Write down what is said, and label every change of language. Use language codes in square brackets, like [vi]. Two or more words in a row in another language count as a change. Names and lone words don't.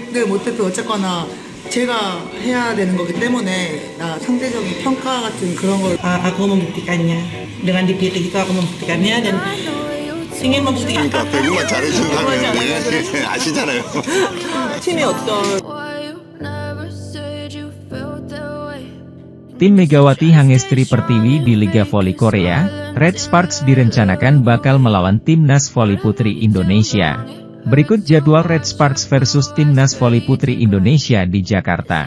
[ko] 를 못해도 어쨌거나 제가 해야 되는 거기 때문에 상대적인 평가 같은 그런 걸 [id] aku membuktikannya dengan dipilih itu aku membuktikannya dan ingin membuktikan [ko] 그러니까 배구만 잘해주는 아시잖아요. 팀이 어떤 [id] Tim Megawati Hangestri Pertiwi di Liga Voli Korea, Red Sparks direncanakan bakal melawan Timnas Voli Putri Indonesia. Berikut jadwal Red Sparks versus Timnas Voli Putri Indonesia di Jakarta.